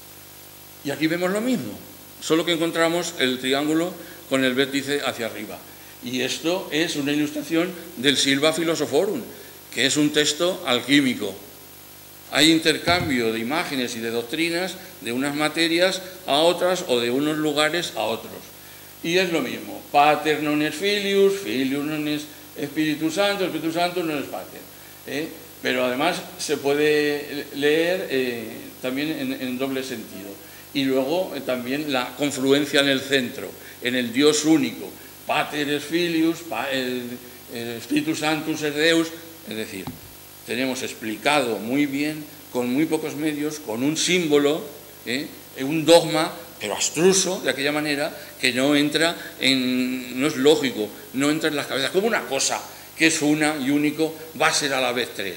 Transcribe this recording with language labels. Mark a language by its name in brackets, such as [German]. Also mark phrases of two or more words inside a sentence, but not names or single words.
[Spanish] Y aquí vemos lo mismo, solo que encontramos el triángulo con el vértice hacia arriba. Y esto es una ilustración del Silva Philosophorum, que es un texto alquímico. Hay intercambio de imágenes y de doctrinas de unas materias a otras o de unos lugares a otros. Y es lo mismo, [Latin] Pater non est Filius, Filius non est Spiritus Sanctus, Spiritus Sanctus non est Pater. [Spanish] Pero además se puede leer también en doble sentido. Y luego también la confluencia en el centro, en el Dios único. [Latin] Pater es Filius, Spiritus Sanctus es Deus, [Spanish] es decir, tenemos explicado muy bien, con muy pocos medios, con un símbolo, un dogma, pero abstruso, de aquella manera, que no entra no es lógico, no entra en las cabezas, como una cosa que es una y único, va a ser a la vez tres.